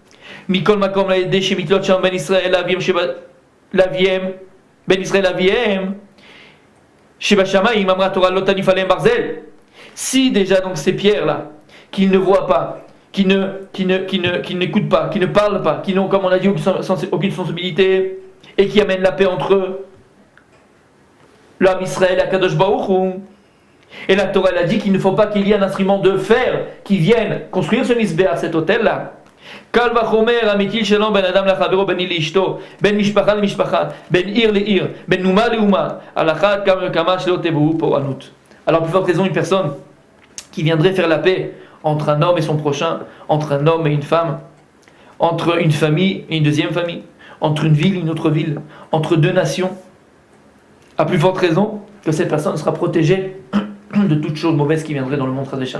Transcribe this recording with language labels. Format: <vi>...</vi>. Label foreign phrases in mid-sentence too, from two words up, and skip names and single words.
<fr>si déjà donc ces pierres là qu'ils ne voient pas, qui n'écoutent pas, qui ne parlent pas, qui n'ont, comme on a dit, aucune sensibilité, et qui amènent la paix entre eux, l'homme Israël et</fr> <he>הקדוש ברוך הוא.</he> <fr>Et la Torah elle a dit qu'il ne faut pas qu'il y ait un instrument de fer qui vienne construire ce misbeach, cet hôtel là.</fr> <he>קל וחומר המטיל שלום בין אדם לחברו, בין איש לאשתו, בין משפחה למשפחה, בין עיר לעיר, בין אומה לאומה, על אחת כמה וכמה שלא תבואו פורענות.</he> <fr>Alors, plus forte raison, une personne qui viendrait faire la paix entre un homme et son prochain, entre un homme et une femme, entre une famille et une deuxième famille, entre une ville et une autre ville, entre deux nations, à plus forte raison que cette personne sera protégée de toutes choses mauvaises qui viendraient dans le monde</fr> <he>חס ושלום.</he>